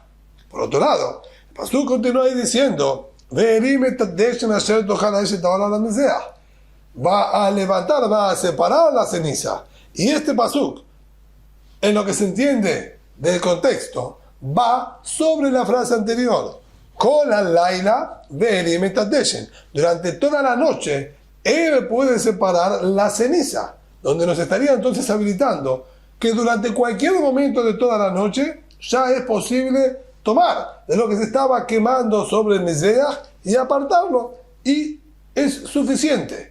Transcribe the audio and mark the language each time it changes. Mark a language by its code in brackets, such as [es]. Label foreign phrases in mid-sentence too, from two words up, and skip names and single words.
[es] Por otro lado, Pasuk continúa ahí diciendo, va a levantar, va a separar la ceniza. Y este pasuk, en lo que se entiende del contexto, va sobre la frase anterior. [he] כל הלילה והרים את הדשן. [es] Durante toda la noche, él puede separar la ceniza, donde nos estaría entonces habilitando que durante cualquier momento de toda la noche ya es posible tomar de lo que se estaba quemando sobre el mizbeach y apartarlo, y es suficiente.